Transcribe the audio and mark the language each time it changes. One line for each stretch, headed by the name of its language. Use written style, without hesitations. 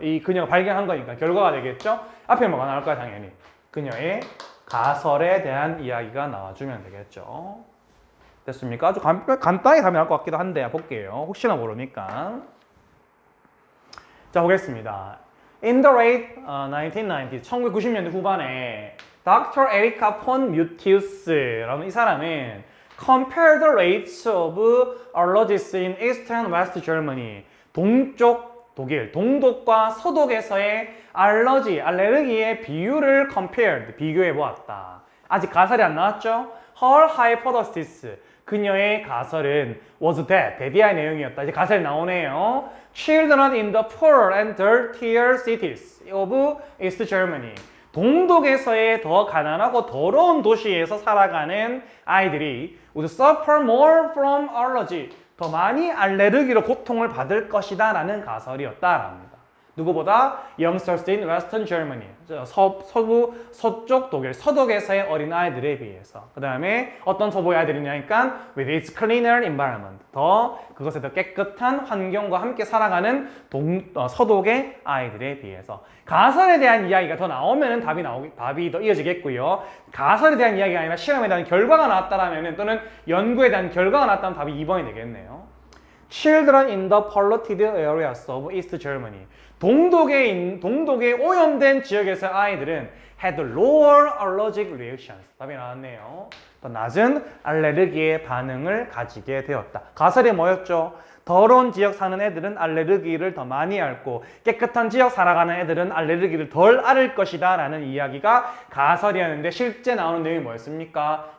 Korean: 이 그녀가 발견한 거니까 결과가 되겠죠. 앞에 뭐가 나올까요? 당연히 그녀의 가설에 대한 이야기가 나와주면 되겠죠. 됐습니까? 아주 간단히 답이 나올 것 같기도 한데 볼게요. 혹시나 모르니까. 자, 보겠습니다. In the late 1990s, 1990년대 후반에 Dr. Erika von Mutius라는 이 사람은
English: compared the rates of allergies in East and West Germany,
Korean: 동쪽 독일, 동독과 서독에서의 알레르기의 비율을 비교해 보았다. 아직 가설이 안 나왔죠?
English: Her hypothesis,
Korean: 그녀의 가설은
English: was that,
Korean: 대디아의 내용이었다. 이제 가설이 나오네요.
English: Children in the poorer and dirtier cities of East Germany,
Korean: 동독에서의 더 가난하고 더러운 도시에서 살아가는 아이들이
English: would suffer more from allergy,
Korean: 더 많이 알레르기로 고통을 받을 것이다
English: 라는 가설이었다랍니다.
Korean: 누구보다
English: youngsters in Western Germany,
Korean: 서쪽 독일, 서독에서의 어린아이들에 비해서. 그 다음에 어떤 서부의 아이들이냐니까
English: with its cleaner environment,
Korean: 그것에 더 깨끗한 환경과 함께 살아가는 서독의 아이들에 비해서. 가설에 대한 이야기가 더 나오면 답이 더 이어지겠고요. 가설에 대한 이야기가 아니라 실험에 대한 결과가 나왔다라면, 또는 연구에 대한 결과가 나왔다면 답이 2번이 되겠네요.
English: Children in the polluted areas of East Germany,
Korean: 동독에 오염된 지역에서 아이들은
English: had lower allergic reactions.
Korean: 답이 나왔네요. 더 낮은 알레르기의 반응을 가지게 되었다. 가설이 뭐였죠? 더러운 지역 사는 애들은 알레르기를 더 많이 앓고 깨끗한 지역 살아가는 애들은 알레르기를 덜 앓을 것이다 라는 이야기가 가설이었는데, 실제 나오는 내용이 뭐였습니까?